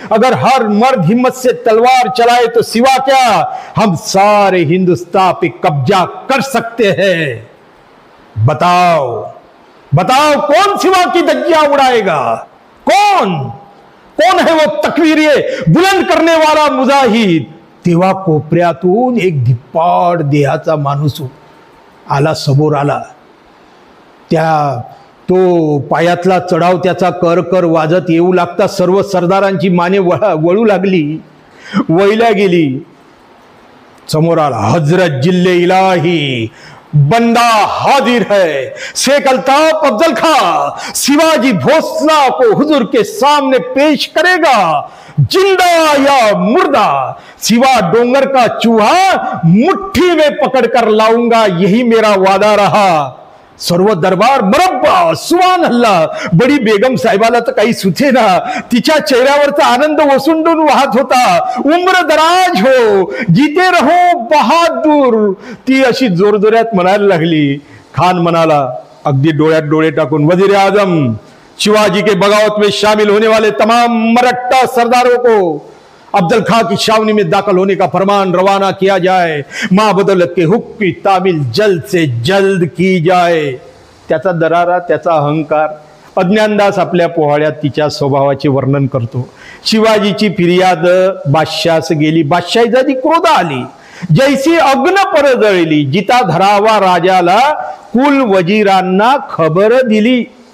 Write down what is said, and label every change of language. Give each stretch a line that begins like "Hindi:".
Hindi: अगर हर मर्द हिम्मत से तलवार चलाए तो सिवा क्या, हम सारे हिंदुस्तान पे कब्जा कर सकते हैं. बताओ बताओ कौन सिवा की धज्जियां उड़ाएगा. कौन कौन है वो तकवीरे बुलंद करने वाला मुजाहिद.
Marathi: तेव्हा कोपऱ्यातून एक धिप्पाड देहाचा माणूस आला, समोर आला. तो पायातला चढाव त्याचा कर कर वाजत येऊ लागता सर्व सरदारांची माने वळू लागली, वळल्या गेली. समोर आला,
Hindi: हजरत जिल्ले इलाही, बंदा हाजिर है. शेख अल्ताफ अफजल खां शिवाजी भोसला को हुजूर के सामने पेश करेगा, जिंदा या मुर्दा. सिवा डोंगर का चूहा मुट्ठी में पकड़कर लाऊंगा, यही मेरा वादा रहा.
Marathi: सर्व दरबार
Hindi: मरब्बा सुभान अल्लाह.
Marathi: बडी बेगम साहेबाला तर काही सुचे ना. तिच्या चेहऱ्यावरचा आनंद ओसंडून वाहत होता.
Hindi: उम्र दराज हो, जीते रहो बहादूर,
Marathi: ती अशी जोरजोरात म्हणायला लागली. खान म्हणाला अगदी डोळ्यात डोळे टाकून,
Hindi: वजीर आजम, शिवाजी के बगावत में शामिल होने वाले तमाम मरट्टा सरदारों को अफजल खां की छावनी में दाखिल होने का फरमान रवाना किया जाए. महाबदौलत के हुक्म की तामील जल्द से जल्द की जाए.
Marathi: त्याचा दरारा, त्याचा अहंकार. अज्ञानदास आपल्या पोहाळ्यात तिच्या स्वभावाचे वर्णन करतो. शिवाजीची फिर्याद बादशास गेली. बादशाही क्रोध आली, जैसी अग्न परजळली. जिता धरावा राजाला कुल वजीरांना खबर दिली.